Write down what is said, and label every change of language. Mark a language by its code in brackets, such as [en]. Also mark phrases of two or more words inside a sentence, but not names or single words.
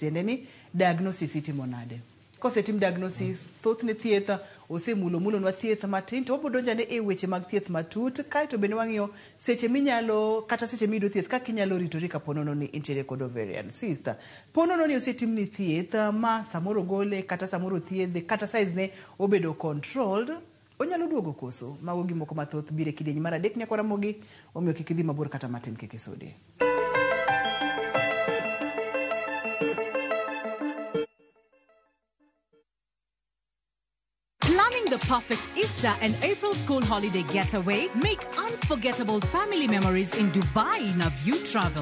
[luo] Tiende ni diagnosis itimo nade? Kosetim diagnosis, thothne thieth osemulo nwa thieth matin, to wabodo donjane e weche mag thieth matut, kaeto bende wang'iyo seche minyalo, kata seche mido thieth, kaka inyalo ritori ka ponono ni intiere kod [en] ovarian cyst. [luo] Ponono ni osetim ni thieth ma samoro gole, kata samoro thiedhe, kata size ne obedo controlled, onyalo duogo koso. Mago gimoko mathoth bire kidienyi mar adek nyaka Ramogi, omiyo kik idhi mabor kata matin kik isudi. [en] Planning the perfect Easter and April school holiday getaway? Make unforgettable family memories in Dubai in a View Travel.